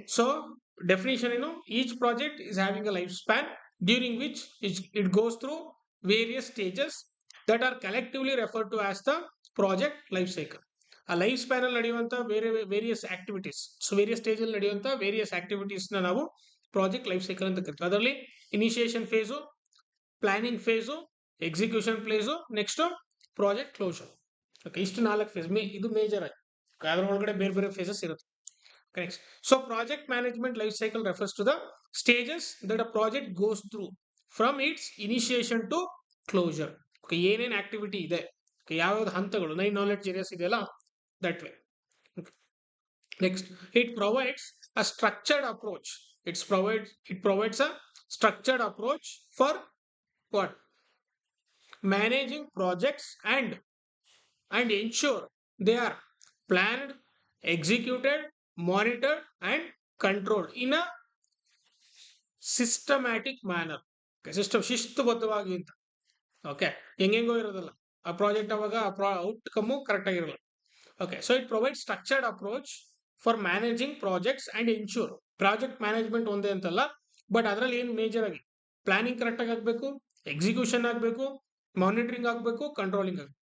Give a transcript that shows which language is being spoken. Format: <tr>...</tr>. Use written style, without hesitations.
<en>So definition, each project is having a lifespan during which it goes through various stages that are collectively referred to as the project life cycle.</en> <kn>ಆ life span ಅಲ್ಲಿ ನಡೆಯುವಂತ various activities, so various stage ಅಲ್ಲಿ ನಡೆಯುವಂತ various activities ನಾವು project life cycle ಅಂತ ಕರಿತೀವಿ. ಅದರಲ್ಲಿ initiation face, planning face, execution face, next project closer. Okay, ಇಷ್ಟು 4 face ಇದು major ಆಗಿ. ಅದರ ಒಳಗಡೆ ಬೇರೆ ಬೇರೆ ಫೇಸಸ್ ಇರುತ್ತೆ. Correct.</kn> <en>So project management life cycle refers to the stages that a project goes through from its initiation to closure.</en> <kn>Okay, ಏನೇನು activity ಇದೆ, ಯಾವ್ಯಾವ್ದು ಹಂತಗಳು, 9 ನಾಲೆಡ್ಜ್ ಏರಿಯಾಸ್ ಇದೆಯಲ್ಲ,</kn> <en>That way. Next, it provides a structured approach. It provides a structured approach for what? Managing projects and ensure they are planned, executed, monitored and controlled in a systematic manner.</en> <kn>System ಶಿಸ್ತುಬದ್ಧವಾಗಿ ಅಂತ. Okay, ಹೆಂಗೆಂಗೋ ಇರೋದಲ್ಲ ಆ project, ಅವಾಗ outcome correct ಆಗಿರಲ್ಲ.</kn> <en>Okay, so it provide structured approach for managing projects and ensure.</en> <kn>Project management ಒಂದೇ ಅಂತಲ್ಲ, but ಅದರಲ್ಲಿ ಏನು major ಆಗಿ ಪ್ಲಾನಿಂಗ್ ಕರೆಕ್ಟಾಗಿ ಆಗಬೇಕು, ಎಕ್ಸಿಕ್ಯೂಷನ್ ಆಗಬೇಕು, ಮಾನಿಟರಿಂಗ್ ಆಗಬೇಕು, ಕಂಟ್ರೋಲಿಂಗ್ ಆಗಬೇಕು.</kn>